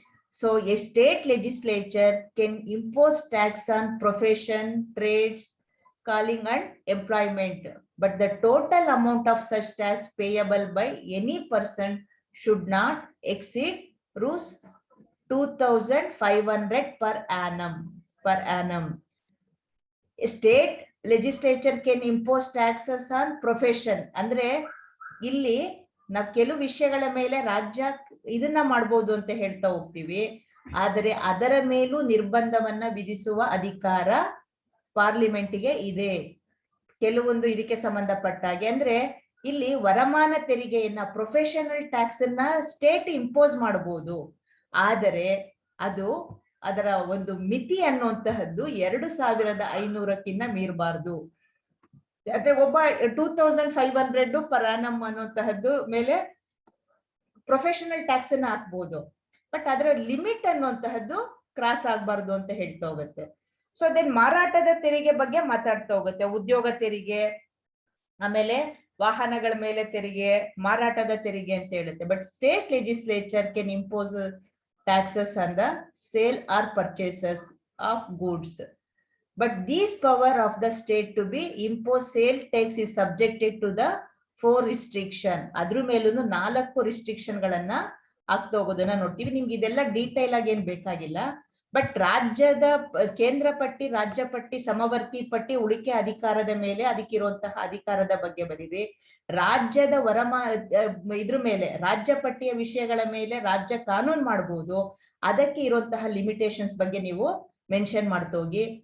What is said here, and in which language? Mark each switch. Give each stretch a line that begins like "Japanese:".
English: So a state legislature can impose tax on profession, trades, calling and employment, but the total amount of such tax payable by any person should not exceed Rs 2,500 per annum. State legislature can impose taxes on profession.
Kannada: ಅಂದ್ರೆ ಇಲ್ಲಿ ನಾವು ಕೆಲವು ವಿಷಯಗಳ ಮೇಲೆ ರಾಜ್ಯ ಇದನ್ನ ಮಾಡಬಹುದು ಅಂತ ಹೇಳ್ತಾ ಹೋಗ್ತೀವಿ, ಆದರೆ ಅದರ ಮೇಲೂ ನಿರ್ಬಂಧವನ್ನ ವಿಧಿಸುವ ಅಧಿಕಾರ ಪಾರ್ಲಿಮೆಂಟ್ಗೆ ಇದೆ. ಕೆಲವೊಂದು ಇದಕ್ಕೆ ಸಂಬಂಧಪಟ್ಟಾಗೆ ಅಂದ್ರೆ ಇಲ್ಲಿ ವರಮಾನ ತೆರಿಗೆಯನ್ನ, ಪ್ರೊಫೆಷನಲ್ ಟ್ಯಾಕ್ಸ್ ಅನ್ನ ಸ್ಟೇಟ್ ಇಂಪೋಸ್ ಮಾಡಬಹುದು, ಆದರೆ ಅದರ ಒಂದು ಮಿತಿ ಅನ್ನುವಂತಹದ್ದು 2,500ಕ್ಕಿಂತ ಮೀರಬಾರ್ದು. ಅದೇ ಒಬ್ಬ 2,500 per annum ಅನ್ನುವಂತಹದ್ದು ಮೇಲೆ ಪ್ರೊಫೆಷನಲ್ ಟ್ಯಾಕ್ಸ್ ಅನ್ನ ಹಾಕ್ಬಹುದು. ಬಟ್ ಅದರ ಲಿಮಿಟ್ ಅನ್ನುವಂತಹದ್ದು ಕ್ರಾಸ್ ಆಗ್ಬಾರ್ದು ಅಂತ ಹೇಳ್ತಾ ಹೋಗುತ್ತೆ. ಸೊ ದೆನ್ ಮಾರಾಟದ ತೆರಿಗೆ ಬಗ್ಗೆ ಮಾತಾಡ್ತಾ ಹೋಗುತ್ತೆ, ಉದ್ಯೋಗ ತೆರಿಗೆ, ಆಮೇಲೆ ವಾಹನಗಳ ಮೇಲೆ ತೆರಿಗೆ, ಮಾರಾಟದ ತೆರಿಗೆ ಅಂತ ಹೇಳುತ್ತೆ.
English: But state legislature can impose taxes on the sale or purchases of goods. But this power of the state to be impose sale tax is subjected to the 4 restriction.
Kannada: ಅದ್ರ ಮೇಲೂ 4 ರಿಸ್ಟ್ರಿಕ್ಷನ್ ಗಳನ್ನ ಆಗ್ತಾ ಹೋಗೋದನ್ನ ನೋಡ್ತೀವಿ. ನಿಮ್ಗೆ ಇದೆಲ್ಲ ಡೀಟೇಲ್ ಆಗಿ ಏನ್ ಬೇಕಾಗಿಲ್ಲ. ಬಟ್ ರಾಜ್ಯದ ಕೇಂದ್ರ ಪಟ್ಟಿ, ರಾಜ್ಯ ಪಟ್ಟಿ, ಸಮವರ್ತಿ ಪಟ್ಟಿ, ಉಳಿಕೆ ಅಧಿಕಾರದ ಮೇಲೆ ಅದಕ್ಕಿರುವಂತಹ ಅಧಿಕಾರದ ಬಗ್ಗೆ ಬರೀರಿ. ರಾಜ್ಯದ ಇದ್ರ ಮೇಲೆ ರಾಜ್ಯ ಪಟ್ಟಿಯ ವಿಷಯಗಳ ಮೇಲೆ ರಾಜ್ಯ ಕಾನೂನು ಮಾಡಬಹುದು, ಅದಕ್ಕೆ ಇರುವಂತಹ ಲಿಮಿಟೇಷನ್ಸ್ ಬಗ್ಗೆ ನೀವು ಮೆನ್ಷನ್ ಮಾಡ್ತಾ ಹೋಗಿ.